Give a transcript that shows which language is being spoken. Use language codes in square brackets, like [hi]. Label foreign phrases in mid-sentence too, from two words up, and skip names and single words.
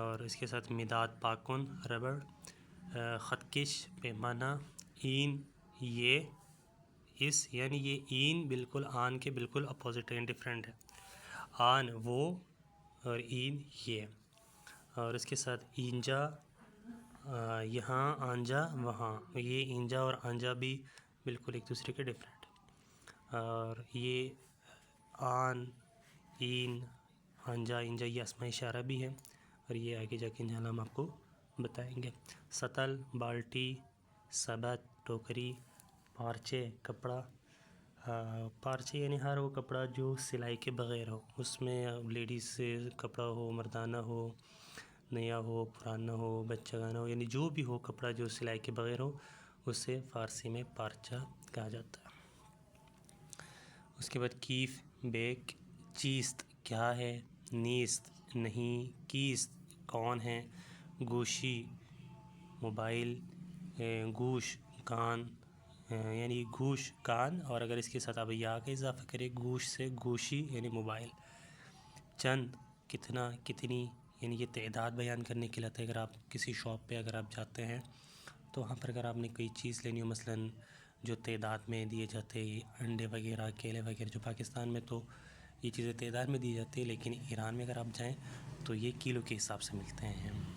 [ur] اور اس کے ساتھ [fa] مداد پاکن [ur] ربڑ، خطکش پیمانہ، این یہ اس، یعنی یہ این بالکل آن کے بالکل [en] opposite and different [ur] ہے، آن وہ اور این یہ۔ اور اس کے ساتھ اینجا، یہاں، آنجا وہاں، یہ اینجا اور آنجا بھی بالکل ایک دوسرے کے ڈفرینٹ ہے۔ اور یہ آن، این، آنجا، اینجا یہ اسماء اشارہ بھی ہے، اور یہ آگے جا کے انشاءاللہ ہم آپ کو بتائیں گے۔ سطل بالٹی، سبت ٹوکری، پارچے کپڑا، پارچے یعنی ہر وہ کپڑا جو سلائی کے بغیر ہو، اس میں لیڈیز سے کپڑا ہو، مردانہ ہو، نیا ہو، پرانا ہو، بچہ گانا ہو، یعنی جو بھی ہو کپڑا جو سلائی کے بغیر ہو، اسے فارسی میں پارچہ کہا جاتا ہے۔ اس کے بعد کیف بیک، چیست کیا ہے، نیست نہیں، کیست کون ہے، گوشی موبائل، گوش کان، یعنی گوش کان، اور اگر اس کے ساتھ آپ یا کا اضافہ کریں گوش سے گوشی یعنی موبائل۔ چند کتنا، کتنی، یعنی یہ تعداد بیان کرنے کے لیے آتا ہے۔ اگر آپ کسی شاپ پہ اگر آپ جاتے ہیں تو وہاں پر اگر آپ نے کوئی چیز لینی ہو، مثلاً جو تعداد میں دیے جاتے ہیں انڈے وغیرہ، کیلے وغیرہ، جو پاکستان میں تو یہ چیزیں تعداد میں دی جاتی ہے، لیکن ایران میں اگر آپ جائیں تو یہ کلو کے حساب سے ملتے ہیں۔